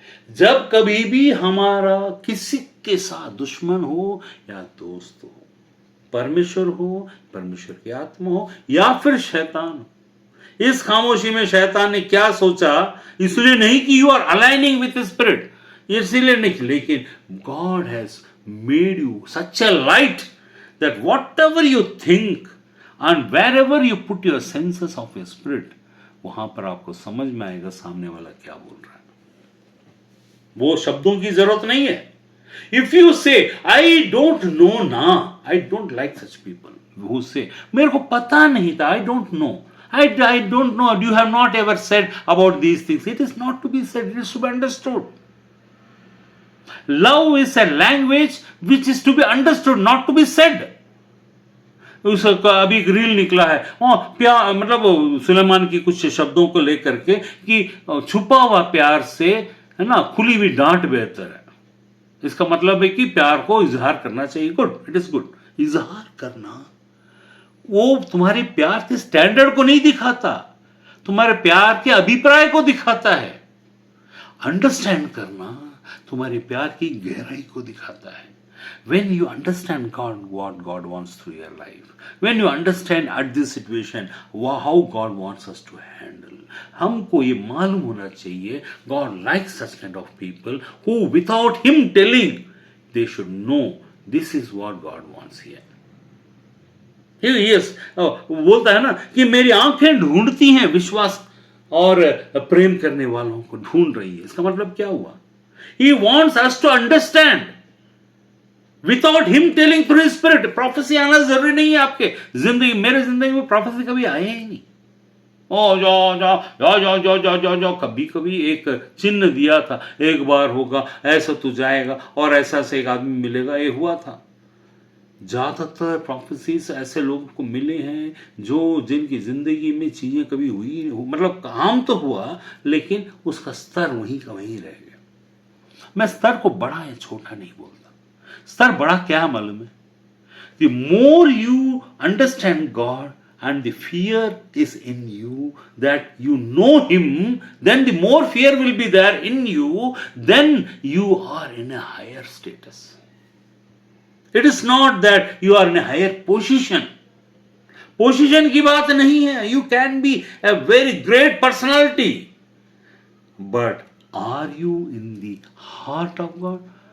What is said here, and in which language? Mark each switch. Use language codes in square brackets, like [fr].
[hi] जब कभी भी हमारा किसी के साथ दुश्मन हो या दोस्त हो, परमेश्वर हो, परमेश्वर की आत्मा हो या फिर शैतान हो, इस खामोशी में शैतान ने क्या सोचा, इसलिए नहीं कि [en] you are aligning with spirit, [hi] इसलिए नहीं, लेकिन [en] God has made you such a light that whatever you think and wherever you put your senses of your spirit, [hi] वहां पर आपको समझ में आएगा सामने वाला क्या बोल रहा है। वो शब्दों की जरूरत नहीं है। [en] if you say I don't know ना, I don't like such people who say [hi] मेरे को पता नहीं था, [en] I don't know, I don't know, you have not ever said about these things. It is not to be said, it is to be understood. Love is a language which is to be understood, not to be said. [hi] उसका अभी एक reel निकला है, प्यार मतलब सुलेमान की कुछ शब्दों को लेकर के कि छुपा हुआ प्यार से, है ना, खुली हुई डांट बेहतर है। इसका मतलब है कि प्यार को इजहार करना चाहिए। [en] Good, it is good. [hi] इजहार करना वो तुम्हारे प्यार के स्टैंडर्ड को नहीं दिखाता, तुम्हारे प्यार के अभिप्राय को दिखाता है। अंडरस्टैंड करना तुम्हारे प्यार की गहराई को दिखाता है। [en] When you understand God, what God wants through your life, when you understand at this situation how God wants us to handle, [hi] हमको ये मालूम होना चाहिए [en] God likes such kind of people who without Him telling they should know this is what God wants here. [hi] Yes, बोलता है ना कि मेरी आंखें ढूंढती हैं विश्वास और प्रेम करने वालों को ढूंढ रही है। इसका मतलब क्या हुआ? [en] He wants us to understand without him telling through his spirit. [hi] Prophecy आना जरूरी नहीं है आपके जिंदगी, मेरे जिंदगी में प्रोफेसी कभी आया ही नहीं। ओ जाओ जाओ जाओ जाओ जाओ जाओ जाओ जाओ, कभी कभी एक चिन्ह दिया था, एक बार होगा ऐसा तू जाएगा और ऐसा से एक आदमी मिलेगा, ये हुआ था। ज्यादातर प्रोफेसीज ऐसे लोगों को मिले हैं जो जिनकी जिंदगी में चीजें कभी हुई नहीं, मतलब काम तो हुआ लेकिन उसका स्तर वहीं का वहीं रह गया। मैं स्तर को बड़ा या छोटा नहीं बोलता, स्तर बड़ा क्या मालूम है? [en] The more you understand God and the fear is in you, that you know him, then the more fear will be there in you, then you are in a higher status. It is not that you are in a higher position. [hi] Position की बात नहीं है, [en] you can be a very great personality, but are you in the heart of God?